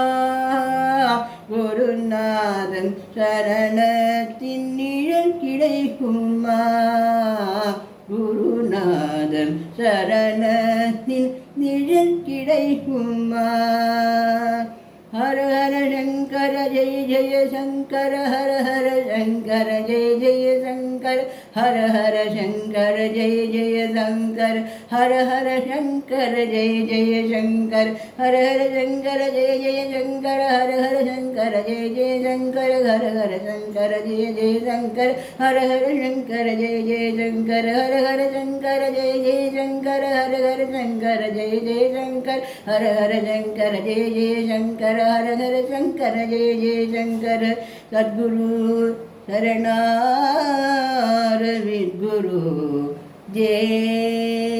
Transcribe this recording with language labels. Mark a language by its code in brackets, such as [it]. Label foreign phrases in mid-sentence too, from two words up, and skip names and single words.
[ta] குருநாதன் சரணத்தின் நிழல் கிடைக்குமா? குருநாதன் சரணத்தின் நிழல் கிடைக்குமா? [sa] हर हर शंकर जय जय शंकर हर हर शंकर जय जय शंकर हर हर शंकर जय जय शंकर हर हर शंकर जय जय शंकर हर हर शंकर जय जय शंकर हर हर शंकर जय जय शंकर हर हर शंकर जय जय शंकर हर हर शंकर जय जय शंकर हर हर शंकर जय जय शंकर हर हर शंकर जय जय शंकर हर हर शंकर जय जय शंकर हर हर शंकर जय जय शंकर सद्गुरु शरणारविंद गुरु जय